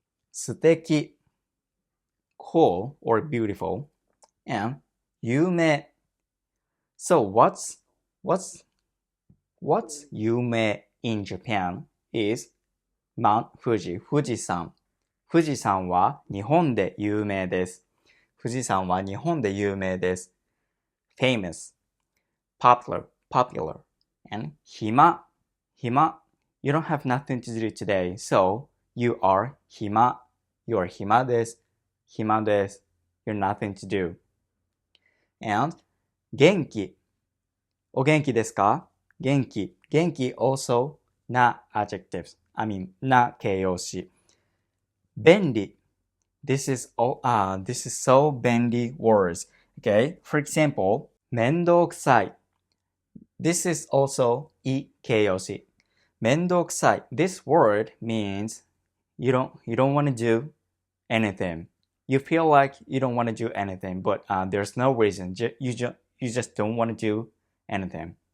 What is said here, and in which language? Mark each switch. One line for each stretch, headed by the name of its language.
English: 素敵、cool or beautiful. And 有名。So what's 有名 in Japan is Mount Fuji, 富士山。
Japanese: 富士山は日本で有名です。富士山は日本で有名です。
English: famous, popular, and 暇。 You don't have nothing to do today, so you are 暇。 You are 暇です。You're nothing to do.
Japanese: And 元気。お元気ですか？
English: 元気 also な adjectives.
Japanese: な形容詞。便利。
English: This is so 便利 words. Okay? For example, 面倒くさい。 This is also い形容詞。
Japanese: 面倒くさい。
English: This word means you don't want to do anything. You feel like you don't want to do anything, but there's no reason. You just don't want to do anything.